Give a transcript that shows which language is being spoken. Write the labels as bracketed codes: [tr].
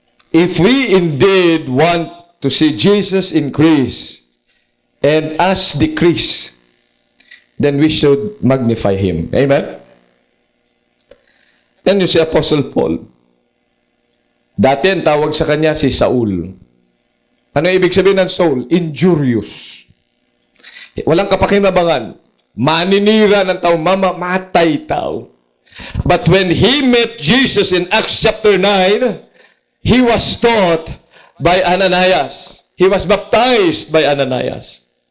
[en] If we indeed want to see Jesus increase and us decrease, then we should magnify Him. Amen? Then you see Apostle Paul. [tl] Dati ang tawag sa kanya si Saul. Ano ibig sabihin ng Saul? [en] Injurious. [tl] Walang kapakinabangan. Maninira ng tao, mamamatay tao. [en] But when he met Jesus in Acts chapter 9, he was taught by Ananias. He was baptized by Ananias.